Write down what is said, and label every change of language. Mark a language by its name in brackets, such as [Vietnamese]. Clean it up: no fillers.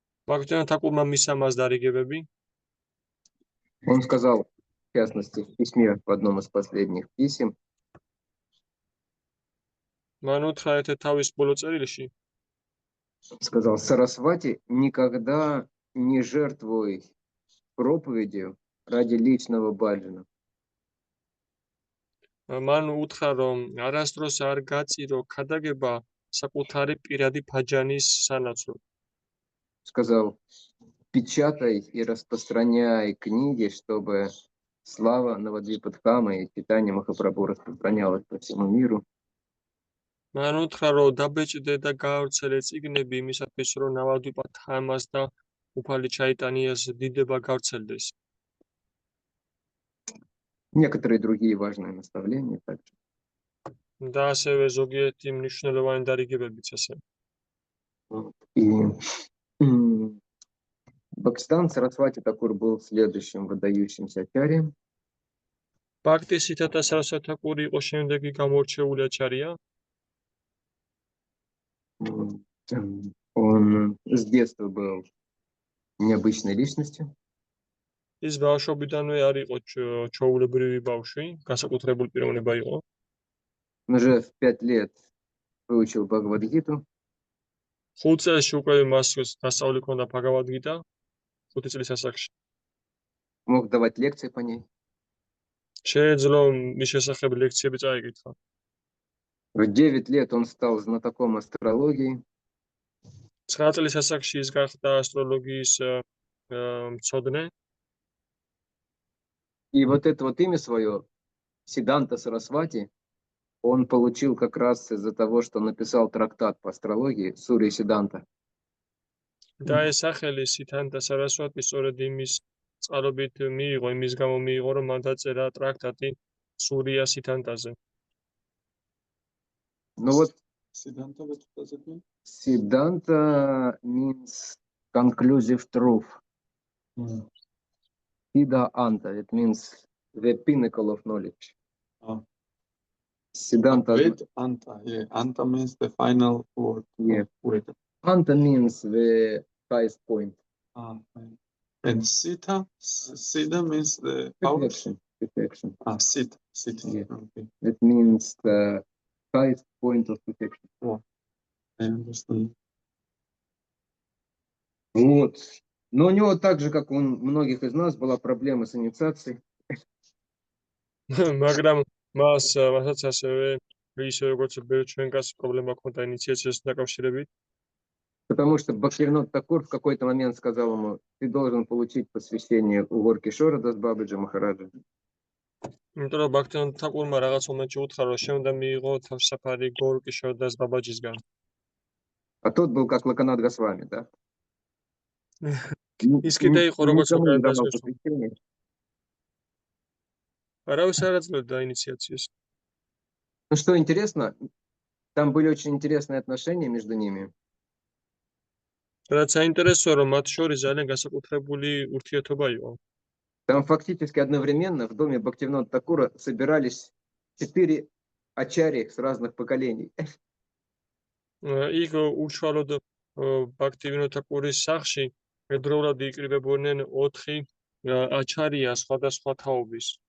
[Georgian] ბაქთიანა თაკურმა მისცა მას დარიგებები. [Russian] Он сказал, в частности, в письме, в одном из последних писем, [Georgian] მან უთხრა ერთ თავის ბოლო წერილში, [Russian] сказал: Сарасвати, никогда не жертвуй проповедью ради личного баджана. [Georgian] მან უთხრა, რომ არასდროს არ გაწირო ქადაგება საკუთარი პირადი ბაჯანის სანაცვლოდ. [Russian] Сказал: печатай и распространяй книги, чтобы слава Навадвипа Дхамы и Чайтанья Махапрабху распространялась по всему миру. [Georgian] მან უთხრა, რომ დაბეჭდე და გაავრცელე წიგნები იმისათვის, რომ ნავადვიპა დჰამას და უფალი ჩაიტანიას დიდება გავრცელდეს. [Russian] Некоторые другие важные наставления также. [Georgian] და ასევე ზოგიერთი მნიშვნელოვანი დარიგებებიც ასე. [Russian] И Бхактисиданта Сарасвати Такур был следующим выдающимся ачарьем. [Georgian] ბაქტისითათა სარასვათი თაკური იყო შემდეგი გამორჩეული აჩარია. [Russian] Он с детства был необычной личностью. [Georgian] ის ბავშვობიდანვე არ იყო ჩვეულებრივი ბავშვი, განსაკუთრებული პიროვნება იყო. [Russian] Он уже в 5 лет выучил Бхагавад-гиту. [Georgian] 5 წელში უკვე მას დასწავლი ჰქონდა ბაგავად-გიტა, 5 წლის ასაკში. [Russian] Мог давать лекции по ней. [Georgian] შეეძლო მის შესახებ ლექციები წაიკითხა. [Russian] В 9 лет он стал знатоком астрологии. [Georgian] 9 წლის ასაკში ის გახდა ასტროლოგიის მცოდნე. [Russian] И вот это вот имя свое, Сиданта Сарасвати, он получил как раз из-за того, что написал трактат по астрологии Сурья Сиданта. [Georgian] და ეს სახელი სითანთა სარასვატი სწორედ იმის წყალობით მიიღო, იმის გამო მიიღო, რომ მან დაწერა ტრაქტატი სურია სითანთაზე. [Russian] Ну вот [English] Siddhanta what does it mean? Siddhanta means conclusive truth. Siddhanta, it means the pinnacle of knowledge. Oh. Siddhanta, Ved Anta. Yeah, Anta means the final word. Yeah. Word. Anta means the highest point. Fine. And Siddha means the power. Perfection. Perfection. Siddha. Yeah. Okay. It means the highest point of perfection. I understand. [Russian] Вот. Но у него так же, как у многих из нас, была проблема с инициацией. [Georgian] მაგრამ მასაც ასევე ისე როგორც ბევრ ჩვენგანს პრობლემა ჰქონდა ინიციაციასთან დაკავშირებით. [Russian] Потому что Бхактивинод Такур в какой-то момент сказал ему: ты должен получить посвящение у Горкишора Дасбабаджи Махараджа. [Georgian] იმიტომ რომ ბაქტივინოდ თაკურმა რაღაც მომენტში უთხრა, რომ შემდა მიიღო თავშაფარი გორკიშორ დას ბაბაჯისგან. [Russian] А тот был как Лаканат Госвами, да? [Georgian] ის კიდე იყო როგორც [Russian] Никому не [Georgian] უკრაინას [Russian] давал [Georgian] გასვლა. [Russian] посвящение. [Georgian] არავის არ აძლევდა ინიციაციას. [Russian] Ну что интересно, там были очень интересные отношения между ними. [Georgian] რაც საინტერესოა, რომ მათ შორის ძალიან განსაკუთრებული ურთიერთობა იყო. [Russian] Там фактически одновременно в доме Бхактивинода Такура собирались 4 ачарьи с разных поколений. [Georgian] იქ უშუალოდ ბაქტივინოდ თაკურის სახლში ერთდროულად იკრიბებოდნენ 4 აჩარია სხვადასხვა თაობის.